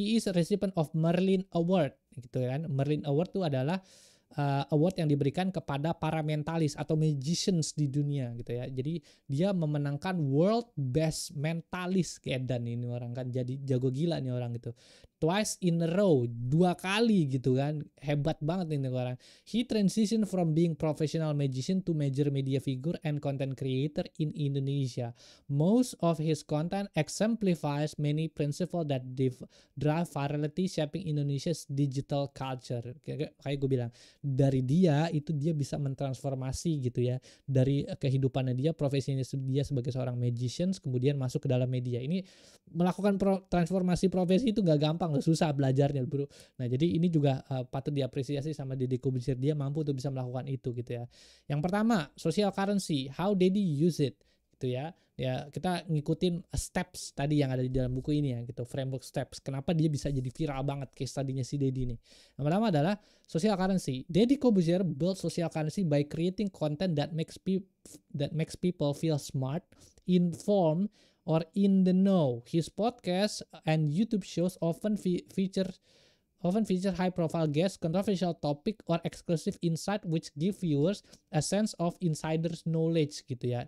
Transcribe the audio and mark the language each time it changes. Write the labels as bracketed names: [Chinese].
[English] He is a recipient of Merlin Award [Indonesian] gitu kan. Merlin Award itu adalah award yang diberikan kepada para mentalis atau magicians di dunia gitu ya. Jadi dia memenangkan World Best Mentalist, kayak dan ini orang kan jadi jago gila nih orang gitu. [English] Twice in a row, [Indonesian] 2 kali gitu kan. Hebat banget ini orang. [English] He transitioned from being professional magician to major media figure and content creator in Indonesia. Most of his content exemplifies many principles that drive virality, shaping Indonesia's digital culture. [Indonesian] Kayak gue bilang, dari dia bisa mentransformasi gitu ya, dari kehidupannya dia, profesinya dia sebagai seorang magician kemudian masuk ke dalam media. Ini melakukan transformasi profesi itu gak gampang gampang loh, susah belajarnya bro. Nah jadi ini juga patut diapresiasi sama Deddy Corbuzier, dia mampu untuk bisa melakukan itu gitu ya. Yang pertama, [English] social currency, how Deddy use it [Indonesian] gitu ya. Ya kita ngikutin steps tadi yang ada di dalam buku ini ya gitu, framework steps. Kenapa dia bisa jadi viral banget case study-nya si Deddy nih. Yang pertama adalah social currency. [English] Deddy Corbuzier build social currency by creating content that makes people feel smart, informed, or in the know. His podcast and YouTube shows often feature high profile guests, controversial topic, or exclusive insight which give viewers a sense of insider's knowledge [Indonesian] gitu ya.